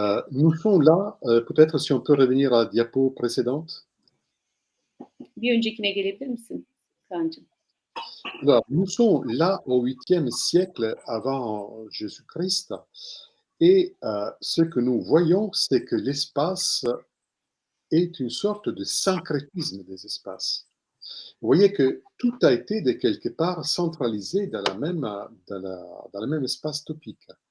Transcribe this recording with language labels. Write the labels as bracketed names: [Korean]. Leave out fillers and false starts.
[French] Nous sommes là, peut-être si on peut revenir à la diapo précédente. [Turkish] Bir öncekine gelebilir misin Kaan'cığım? [French] Alors, nous sommes là au 8e siècle avant Jésus-Christ et ce que nous voyons, c'est que l'espace est une sorte de syncrétisme des espaces. Vous voyez que tout a été de quelque part centralisé dans le même espace topique.